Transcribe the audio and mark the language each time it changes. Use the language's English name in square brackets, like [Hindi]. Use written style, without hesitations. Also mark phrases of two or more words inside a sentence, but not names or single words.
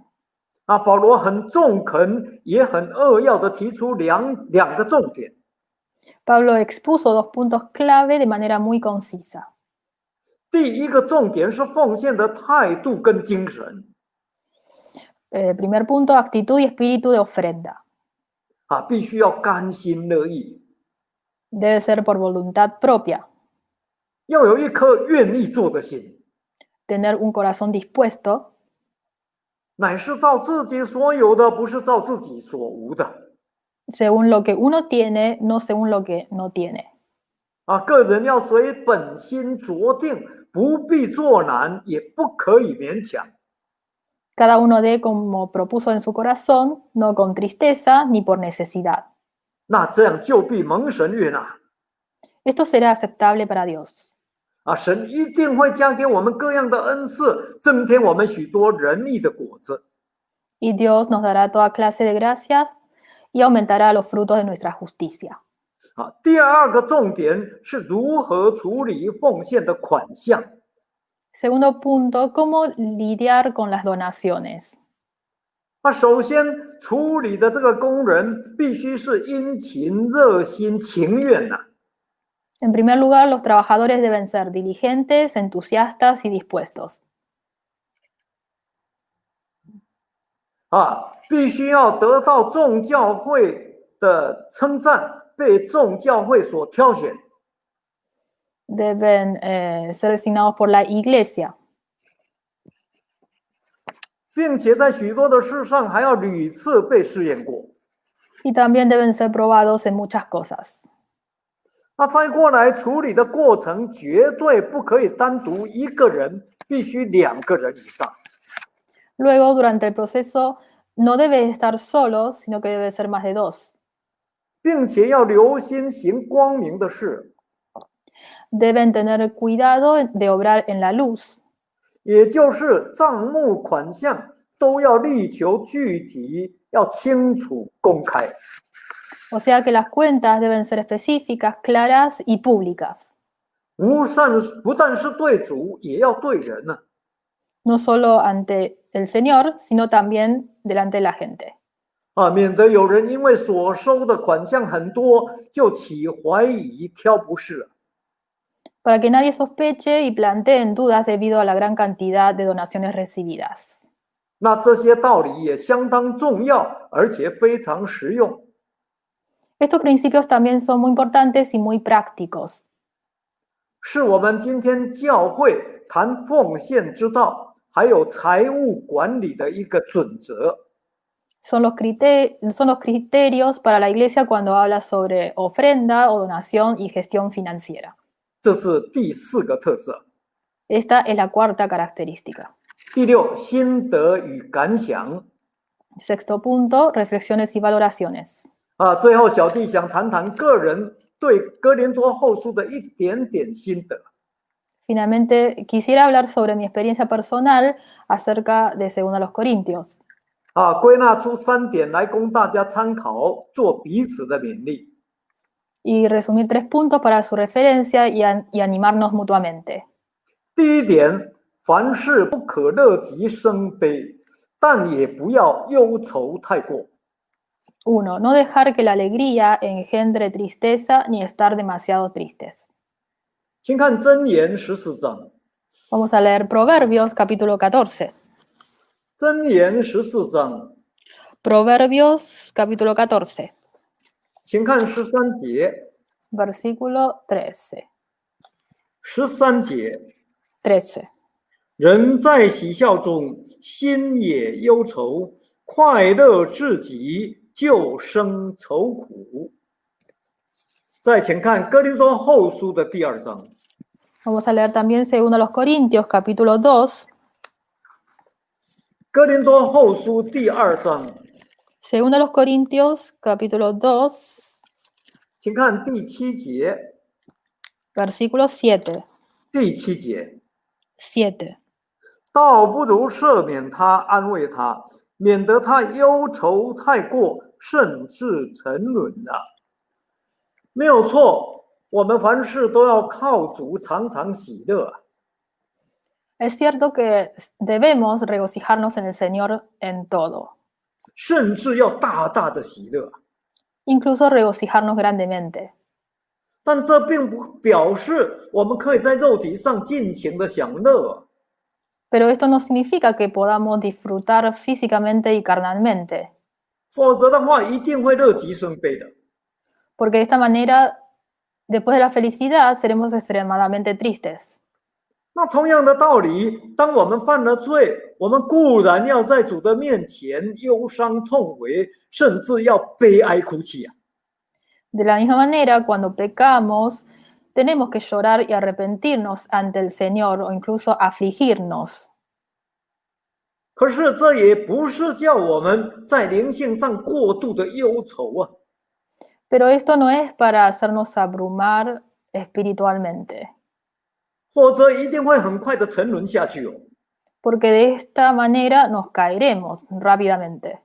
[Chinese] 保罗很中肯，也很扼要的提出两个重点。 [Spanish] Pablo expuso 2 puntos clave de manera muy concisa. [Chinese] 第一个重点是奉献的态度跟精神。 [Spanish] Primer punto, actitud y espíritu de ofrenda. [Chinese] 必须要甘心乐意， [Spanish] Debe ser por voluntad propia, [Chinese] 要有一颗愿意做的心， [Spanish] tener un corazón dispuesto, [Chinese] 乃是照自己所有的，不是照自己所无的。 [Spanish] según lo que uno tiene, no según lo que no tiene. [Chinese] 个人要随本心酌定，不必作难，也不可以勉强。 [Spanish] Cada uno dé como propuso en su corazón, no con tristeza ni por necesidad. [Chinese] 那这样就必蒙神悦纳。 [Spanish] Esto será aceptable para Dios. [Chinese] 神一定会加给我们各样的恩赐，增添我们许多仁义的果子。 [Spanish] Y Dios nos dará toda clase de gracias y aumentará los frutos de nuestra justicia. [Chinese] 第二个重点是如何处理奉献的款项。 [Spanish] Segundo punto, cómo lidiar con las donaciones. [Chinese] 首先处理的这个工人必须是殷勤、热心、情愿呐。 [Spanish] En primer lugar, los trabajadores deben ser diligentes, entusiastas y dispuestos. [Chinese] 必须要得到众教会的称赞，被众教会所挑选。 [Spanish] Deben ser designados por la iglesia. [Chinese] 并且在许多的事上还要屡次被试验过。 [Spanish] Y también deben ser probados en muchas cosas. [Chinese] 再过来处理的过程绝对不可以单独一个人，必须2个人以上。 [Spanish] Luego, durante el proceso, no debe estar solo, sino que debe ser más de 2. [Chinese] 并且要留心行光明的事， [Spanish] Deben tener cuidado de obrar en la luz. [Chinese] 也就是账目款项都要力求具体，要清楚公开。 [Spanish] O sea que las cuentas deben ser específicas, claras y públicas. [Chinese] 不但是对主，也要对人呢。 [Spanish] No solo ante el Señor, sino también delante de la gente. [Chinese] 免得有人因为所收的款项很多，就起怀疑、挑不是。 [Spanish] Para que nadie sospeche y plantee dudas debido a la gran cantidad de donaciones recibidas. [Chinese] 那这些道理也相当重要，而且非常实用。 [Spanish] Estos principios también son muy importantes y muy prácticos. [Chinese] 是我们今天教会谈奉献之道， 还有财务管理的一个准则。 [Spanish] Son los criterios para la iglesia cuando habla sobre ofrenda o donación y gestión financiera. [Chinese] 这是第4个特色。 [Spanish] Esta es la cuarta característica. [Chinese] 第6，心得与感想。 [Spanish] Sexto punto, reflexiones y valoraciones. [Chinese] 最后小弟想谈谈个人对哥林多后书的一点点心得。 [Spanish] Finalmente, quisiera hablar sobre mi experiencia personal acerca de 2 Corintios. [Chinese] 归纳出3点来供大家参考，做彼此的勉励。 [Spanish] Y resumir 3 puntos para su referencia y animarnos mutuamente. [Chinese] 第1点，凡事不可乐极生悲，但也不要忧愁太过。 [Spanish] 1. No dejar que la alegría engendre tristeza ni estar demasiado tristes. [Chinese] 请看箴言14章。 [Spanish] Vamos a leer Proverbios capítulo 14. [Chinese] 箴言14章， [Spanish] Proverbios capítulo 14, [Chinese] 请看13节。 [Spanish] versículo 13. [Chinese] 13节， [Spanish] 13. [Chinese] 人在喜笑中，心也忧愁；快乐至极，就生愁苦。再请看哥林多后书的第2章。 [Spanish] Vamos a leer también 2 Corintios capítulo 2. [Chinese] 哥林多后书第2章， [Spanish] 2 Corintios capítulo 2, [Chinese] 请看第7节。 [Spanish] versículo 7. [Chinese] 第7节， [Spanish] 7. [Chinese] 倒不如赦免他，安慰他，免得他忧愁太过，甚至沉沦了。没有错，我们凡事都要靠主，常常喜乐。 [Spanish] Es cierto que debemos regocijarnos en el Señor en todo, [Chinese] 甚至要大大的喜乐。 [Spanish] incluso regocijarnos grandemente. [Chinese] 但这并不表示我们可以在肉体上尽情的享乐。 [Spanish] Pero esto no significa que podamos disfrutar físicamente y carnalmente, [Chinese] 否则的话，一定会乐极生悲的。 [Spanish] porque de esta manera, después de la felicidad, seremos extremadamente tristes. [Chinese] 那同样的道理，当我们犯了罪，我们固然要在主的面前忧伤痛悔，甚至要悲哀哭泣啊！ [Spanish] De la misma manera, cuando pecamos, tenemos que llorar y arrepentirnos ante el Señor o incluso afligirnos. [Chinese] 可是这也不是叫我们在灵性上过度的忧愁啊！ [Spanish] Pero esto no es para hacernos abrumar espiritualmente, [Chinese] 否则一定会很快的沉沦下去哦。 [Spanish] porque de esta manera nos caeremos rápidamente.